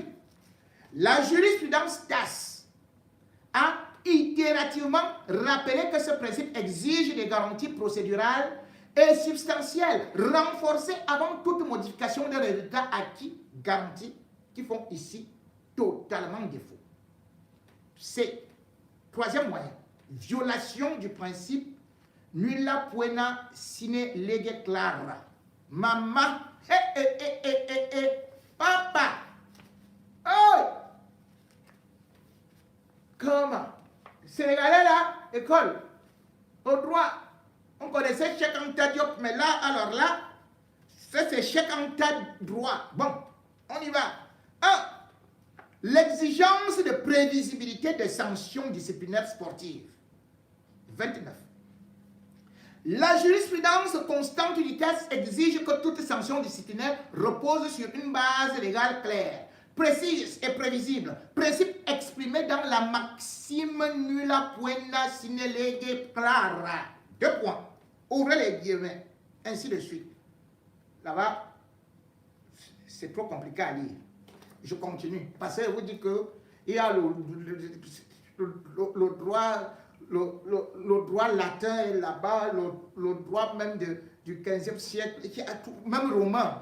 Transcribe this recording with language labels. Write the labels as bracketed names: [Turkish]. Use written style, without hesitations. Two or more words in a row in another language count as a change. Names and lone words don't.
[French] La jurisprudence TAS a itérativement rappelé que ce principe exige des garanties procédurales et substantielles renforcées avant toute modification des résultats acquis, garanties qui font ici totalement défaut. C'est troisième moyen, violation du principe [Latin] nulla poena sine lege clara. [French] Maman, papa, oh! Comment? Sénégalais là, école, au droit, on connaissait Cheikh Anta Diop, mais là, alors là, ça c'est Cheikh Anta droit. Bon, on y va. 1. L'exigence de prévisibilité des sanctions disciplinaires sportives. 29. La jurisprudence constante du TAS exige que toute sanction disciplinaire repose sur une base légale claire, précise et prévisible. Principe exprimé dans la maxime [Latin] nulla poena sine lege clara. [French] 2 points. Ouvrez les guillemets. Ainsi de suite. Là-bas, c'est trop compliqué à lire. Je continue. Parce que je vous dis qu'il y a le droit latin là-bas, le droit même du 15e siècle, même romain.